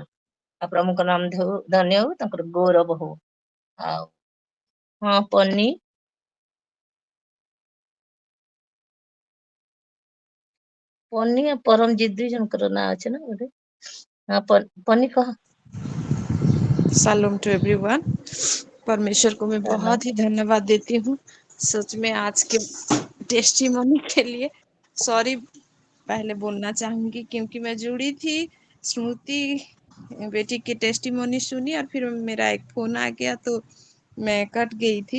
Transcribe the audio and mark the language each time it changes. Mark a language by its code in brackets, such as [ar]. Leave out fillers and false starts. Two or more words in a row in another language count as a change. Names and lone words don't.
[or] ଆଉ ପ୍ରଭୁଙ୍କ ନାମ ଧନ୍ୟ ହଉ, ତାଙ୍କର ଗୌରବ ହଉ। ଆଉ ହଁ ପନି ଆଉ ପରମଜିତ 2 ଜଣଙ୍କର ନାଁ ଅଛି ନା ବୋଧେ। ହଁ ପନି କହ। [hi] सलाम [en] to everyone. [hi] परमेश्वर को मैं हेलो। बहुत ही धन्यवाद देती हूँ सच में आज के टेस्टिमोनी के लिए। सॉरी पहले बोलना चाहूंगी क्योंकि मैं जुड़ी थी, स्मृति बेटी की टेस्टिमोनी सुनी और फिर मेरा एक फोन आ गया तो मैं कट गई थी।